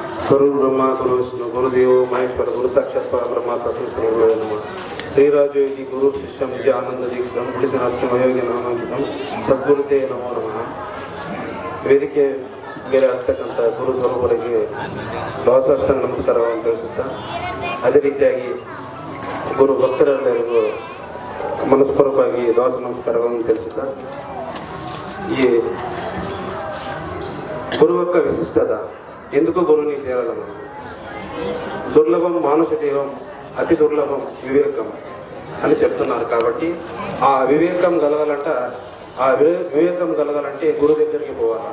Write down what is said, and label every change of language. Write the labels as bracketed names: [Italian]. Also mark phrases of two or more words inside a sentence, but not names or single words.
[Sanskrit] गुरु ब्रह्मा गुरु विष्णु गुरुदेव महेश्वर गुरु साक्षात् परब्रह्म तस्मै श्री गुरुवे नमः। श्रीराजयोगी गुरु शिष्यं आनंद दीक्षितं पुलिसनाथयोगी नामांकितं सद्गुरुते नमो नमः। [Kannada] ವೇದಿಕೆ ಬೇರೆ ಆಗ್ತಕ್ಕಂಥ ಗುರು ಸ್ವರೂಪರಿಗೆ ದಾಸಾಷ್ಟಾಂಗ ನಮಸ್ಕಾರವನ್ನು ತಿಳಿಸುತ್ತಾ, ಅದೇ ರೀತಿಯಾಗಿ ಗುರು ಭಕ್ತರೆಲ್ಲರಿಗೂ ಮನಸ್ಪೂರ್ವಕವಾಗಿ ದಾಸ ನಮಸ್ಕಾರವನ್ನು ತಿಳಿಸುತ್ತಾ, [Telugu] ఈ గురువు యొక్క విశిష్టత, ఎందుకు గురువుని చేరాలి మనం? [Sanskrit] దుర్లభం మానుష జీవం, అతి దుర్లభం వివేకం [Telugu] అని చెప్తున్నారు. కాబట్టి ఆ వివేకం కలగాలంటే గురువు దగ్గరికి పోవాలి.